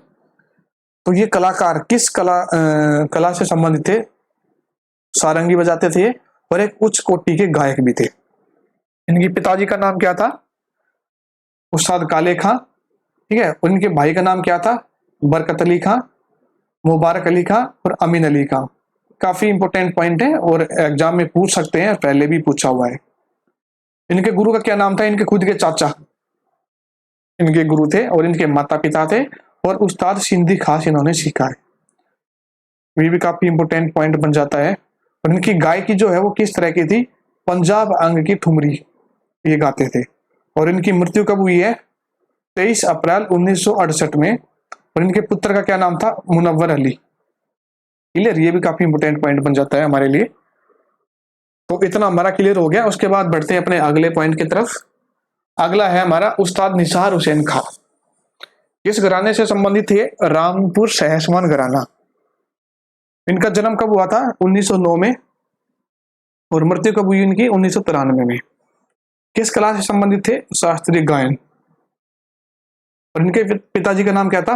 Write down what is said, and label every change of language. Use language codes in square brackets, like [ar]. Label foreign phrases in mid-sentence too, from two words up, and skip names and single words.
[hi] तो ये कलाकार किस कला से संबंधित थे? सारंगी बजाते थे और एक उच्च कोटि के गायक भी थे। इनके पिताजी का नाम क्या था? उस्ताद काले खां। ठीक है। उनके भाई का नाम क्या था? बरकत अली खां, मुबारक अली खां और अमीन अली खां। काफी [en] important point [hi] है और एग्जाम में पूछ सकते हैं, पहले भी पूछा हुआ है। इनके गुरु का क्या नाम था? इनके खुद के चाचा इनके गुरु थे और इनके माता पिता थे और उस्ताद सिंधी खास इन्होंने सीखा है। ये भी काफी [en] important point [hi] बन जाता है। और इनकी गायकी जो है वो किस तरह की थी? पंजाब अंग की ठुमरी ये गाते थे। और इनकी मृत्यु कब हुई है? 23 अप्रैल 1968 में। और इनके पुत्र का क्या नाम था? मुनव्वर अली। क्लियर? ये भी काफी [en] important point [hi] बन जाता है हमारे लिए। तो इतना हमारा क्लियर हो गया। उसके बाद बढ़ते हैं अपने अगले पॉइंट की तरफ। अगला है हमारा उस्ताद निसार हुसैन खां। किस घराने से संबंधित थे? रामपुर सहसवान घराना। इनका जन्म कब हुआ था? 1909 में। और मृत्यु कब हुई इनकी? 1993 में। किस कला से संबंधित थे? शास्त्रीय गायन। और इनके पिताजी का नाम क्या था?